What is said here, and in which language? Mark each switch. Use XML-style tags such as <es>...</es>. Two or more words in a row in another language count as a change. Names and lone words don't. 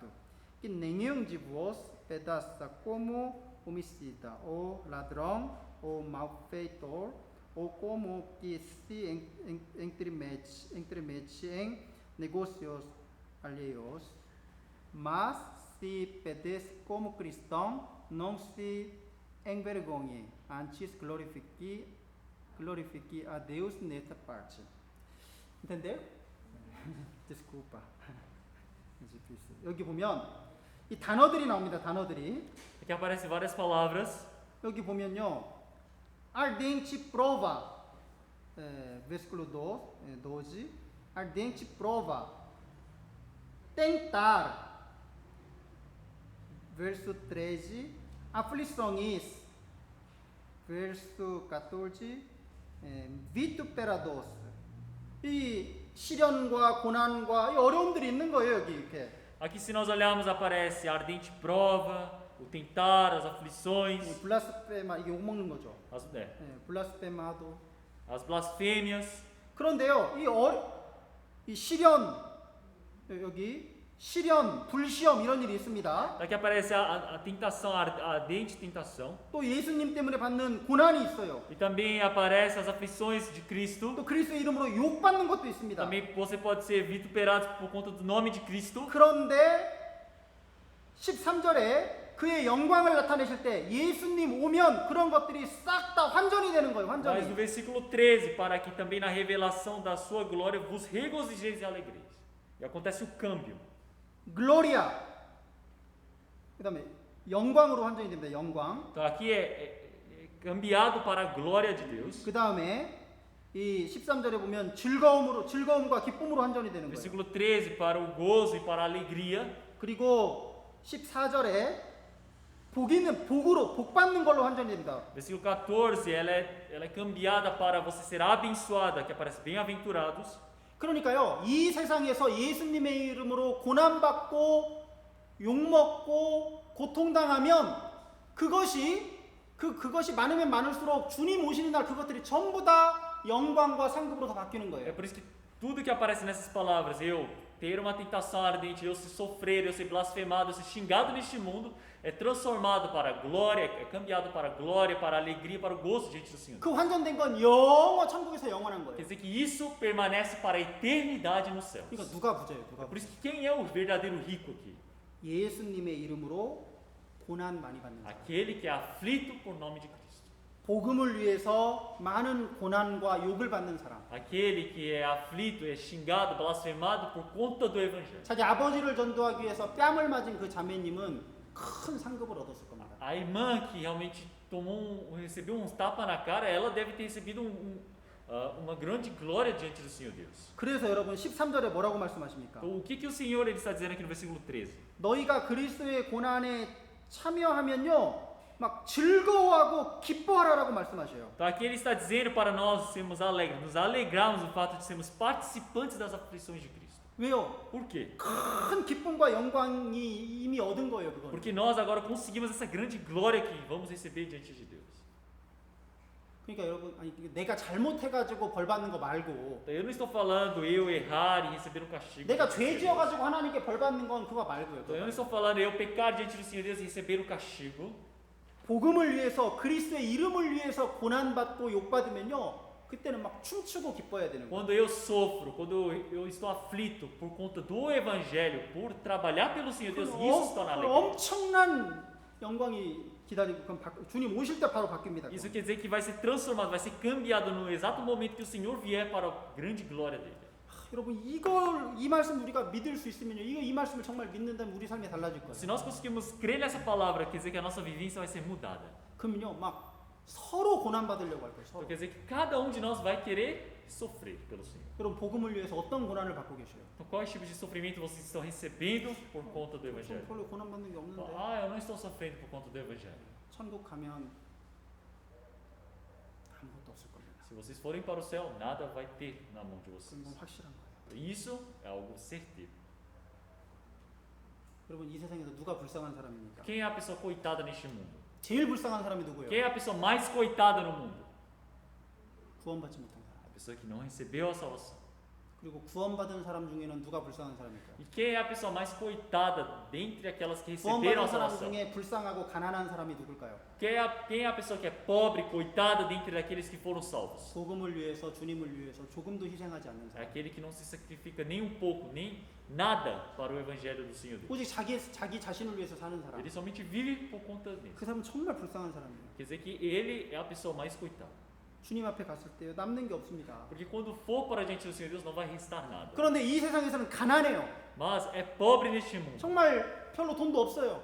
<pt>Que nenhum de vós pedaça como homicida, ou ladrão, ou malfeitor, ou como que se entremete em negócios alheios. Mas se pedes como cristão, não se envergonhe, antes glorifique a Deus nesta parte. Entendeu? Desculpa.</pt> <ko>여기 보면 이 단어들이 나옵니다. 단어들이.</ko> <pt>Aqui aparecem várias palavras.</pt> <ko>여기 보면요.</ko> <pt>Ardente prova. Versículo 12. Ardente prova. Tentar. Verso 13. Aflições. Verso 14. Vituperados.</pt> <ko>이 시련과 고난과 이 어려움들이 있는 거예요, 여기 이렇게.</ko> <pt>Aqui, se nós olharmos, aparece a ardente prova, o tentar, as aflições,</pt> <ko>블라스페마 이게 욕 먹는 거죠. 블라스페마도.</ko> <pt>as blasfêmias.</pt> <ko>그런데요, 이 시련 여기 시련, 불시험 이런 일이 있습니다.</ko> <pt>Aqui aparece a tentação, a ardente tentação.</pt> <ko>또 예수님 때문에 받는 고난이 있어요.</ko> <pt>E também aparece as aflições de Cristo.</pt> <ko>또 그리스도의 이름으로 욕받는 것도 있습니다.</ko> <pt>Também você pode ser vituperado por conta do nome de Cristo.</pt> <ko>그런데 13절에 그의 영광을 나타내실 때 예수님 오면 그런 것들이 싹 다 환전이 되는 거예요.</ko> <pt>Mas no</pt> <ko>환전이.</ko> <pt>versículo 13, para que também na revelação da sua glória vos regozijeis e alegreis. E acontece o câmbio.</pt> <ko>글로리아. 그다음에 영광으로 환전이 됩니다. 영광.</ko> <pt>Então aqui é cambiado para a glória de Deus.</pt> <ko>그다음에 이 13절에 보면 즐거움과 기쁨으로 환전이 되는 거예요.</ko> <pt>Versículo 13, para o gozo e para a alegria.</pt> <ko>그리고 14절에 복으로 복 받는 걸로 환전이 됩니다.</ko> <pt>Versículo 14, ela é cambiada para você ser abençoada, que aparece bem-aventurados.</pt> <ko>그러니까요, 이 세상에서 예수님의 이름으로 고난받고 욕먹고 고통당하면 그것이 많으면 많을수록 주님 오시는 날 그것들이 전부 다 영광과 상급으로 다 바뀌는</ko> <pt>É</pt> <ko>거예요.</ko> <pt>por isso que tudo que aparece nessas palavras, eu ter uma tentação ardente, eu ser sofrer, eu ser blasfemado, eu ser xingado neste mundo, é transformado para a glória, é cambiado para a glória, para a alegria, para o gozo diante do Senhor.</pt> <ko>그 환전된 건 천국에서 영원한</ko> <pt>Quer</pt> <ko>거예요.</ko> <pt>dizer que isso permanece para a eternidade no céu.</pt> <ko>그러니까 누가 부자예요?</ko> <pt>É por isso que quem é o verdadeiro rico aqui?</pt> <ko>예수님의 이름으로 고난 많이 받는 사람.</ko> <pt>Aquele que é aflito por nome de Cristo.</pt> <ko>복음을 위해서 많은 고난과 욕을 받는 사람.</ko> <pt>Aquele que é aflito, é xingado, blasfemado por conta do evangelho.</pt> <ko>자기 아버지를 전도하기 위해서 뺨을 맞은 그 자매님은 큰 상급을 얻었을 겁니다.</ko> <pt>A irmã que realmente recebeu uns tapas na cara, ela deve ter recebido uma grande glória diante do Senhor Deus.</pt> <ko>그래서 여러분 13절에 뭐라고 말씀하십니까?</ko> <pt>Então, o que o Senhor ele está dizendo aqui no versículo 13?</pt> <ko>너희가 그리스도의 고난에 참여하면요, 막 즐거워하고 기뻐하라라고 말씀하셔요.</ko> <pt>Então aqui ele está dizendo para nós sermos alegres, nos alegrarmos do fato de sermos participantes das aflições de Cristo.</pt> <ko>왜요?</ko> <pt>Por quê?</pt> <ko>큰 기쁨과 영광이 이미 얻은 거예요, 그거.</ko> <pt>Porque nós agora conseguimos essa grande glória que vamos receber diante de Deus.</pt> <ko>그러니까 여러분, 아니 내가 잘못해가지고 벌 받는 거 말고,</ko> <pt>Eu não estou falando eu errar e receber um castigo.</pt> <ko>내가 죄 지어가지고 하나님께 벌 받는 건 그거 말고요.</ko> <pt>Eu não estou falando eu pecar diante do Senhor Deus e receber um castigo.</pt> <ko>복음을 위해서, 그리스도의 이름을 위해서 고난 받고 욕 받으면요, 그때는 막 춤추고 기뻐해야 되는 거예요.</ko> <pt>Quando eu sofro, quando eu estou aflito por conta do Evangelho, por trabalhar pelo Senhor Deus, isso está na alegria.</pt> <ko>엄청난 영광이 기다리고, 그럼 주님 오실 때 바로 바뀝니다.</ko> <pt>Isso quer dizer que vai ser transformado, vai ser cambiado no exato momento que o Senhor vier para a grande glória dele.</pt> <ko>여러분, 이 말씀 우리가 믿을 수 있으면요, 이 말씀을 정말 믿는다면 우리 삶이 달라질 거예요.</ko> <pt>Se nós conseguirmos crer nessa palavra, quer dizer que a nossa vivência vai ser mudada.</pt> <ko>그러면요, 막 서로 고난 받으려고 할 거예요. 서로.</ko> <pt>Então quer dizer que cada um de nós vai querer sofrer pelo Senhor.</pt> <ko>여러분, 복음을 위해서 어떤 고난을 받고 계셔요?</ko> <pt>Então quais tipos de sofrimento vocês estão recebendo por conta do Evangelho?</pt> <ko>별로 고난 받는 게 없는데.</ko> <pt>Eu não estou sofrendo por conta do Evangelho.</pt> <ko>천국 가면 아무것도 없을 겁니다.</ko> <pt>Se vocês forem para o céu, nada vai ter na mão de vocês.</pt> <ko>그건 뭐 확실한 거예요.</ko> <pt>Isso é algo certeiro.</pt> <ko>여러분, 이 세상에서 누가 불쌍한 사람입니까?</ko> <pt>Quem é a pessoa coitada neste mundo?</pt> <ko>제일 불쌍한 사람이 누구예요?</ko> <pt>Quem é a pessoa mais coitada no mundo?</pt> <ko>구원받지 못한 사람.</ko> <pt>A pessoa que não recebeu a salvação.</pt> <ko>그리고 구원받은 사람 중에는 누가 불쌍한 사람일까요?</ko> <pt>E quem é a pessoa mais coitada dentre aquelas que receberam a</pt> <ko>구원받은 사람</ko> <pt>salvação?</pt> <ko>중에 불쌍하고 가난한 사람이 누굴까요?</ko> <pt>Quem é a pessoa que é pobre, coitada dentre daqueles que foram salvos?</pt> <ko>복음을 위해서, 주님을 위해서 조금도 희생하지 않는</ko> <pt>É</pt> <ko>사람.</ko> <pt>aquele que não se sacrifica nem um pouco, nem nada para o evangelho do Senhor Deus.</pt> <ko>오직 자기 자신을 위해서 사는 사람.</ko> <pt>Ele somente vive por conta dele.</pt> <ko>그 사람은 정말 불쌍한 사람이에요.</ko> <pt>Quer dizer que ele é a pessoa mais coitada.</pt> <ko>주님 앞에 갔을 때 남는 게 없습니다.</ko> <pt>Porque quando for para diante do Senhor Deus não vai restar nada.</pt> <ko>그런데 이 세상에서는 가난해요.</ko> <pt>Mas é pobre neste mundo.</pt> <ko>정말 별로 돈도 없어요.</ko>